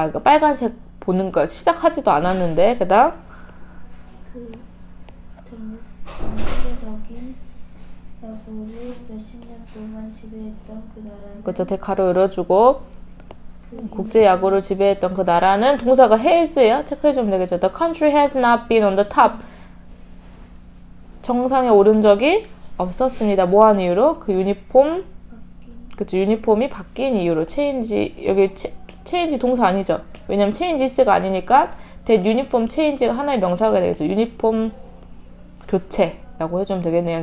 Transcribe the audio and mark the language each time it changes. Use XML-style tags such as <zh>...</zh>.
<ko>그러니까 빨간색 보는 거 시작하지도 않았는데 그다음 그 전 세계적인 야구를 몇십 년 동안 지배했던 그 나라는 그쵸. 대가로 열어주고 그 국제 야구를 지배했던 그 나라는 동사가 has예요. 체크해주면 되겠죠.</ko> <en>The country has not been on the top.</en> <ko>정상에 오른 적이 없었습니다. 뭐한 이유로? 그 유니폼 그쵸. 유니폼이 바뀐 이유로 change 여기 change 동사 아니죠. 왜냐면 changes가 아니니까</ko> <en>that uniform change</en> <ko>가 하나의 명사가 되겠죠. 유니폼 교체라고 해주면 되겠네요.</ko>